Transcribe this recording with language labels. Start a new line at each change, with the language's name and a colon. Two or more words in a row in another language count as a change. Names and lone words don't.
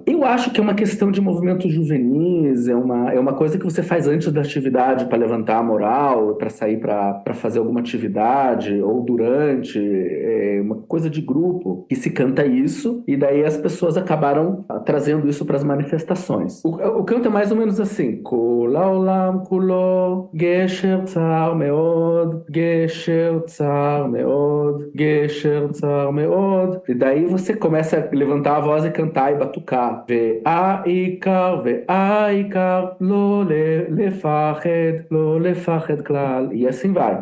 Portuguese: Eu acho que é uma questão de movimentos juvenis, é uma coisa que você faz antes da atividade para levantar a moral, para sair para fazer alguma atividade, ou durante, uma coisa de grupo, que se canta isso, e daí as pessoas acabaram trazendo isso para as manifestações. O canto é mais ou menos assim:
Hebrew: כל העולם כולו, גשר צר מאוד, גשר צר מאוד, גשר צר מאוד.
Portuguese: E daí você começa a levantar a voz e cantar e batucar.
Hebrew: והעיקר, לא לפחד כלל.
Portuguese: E assim vai.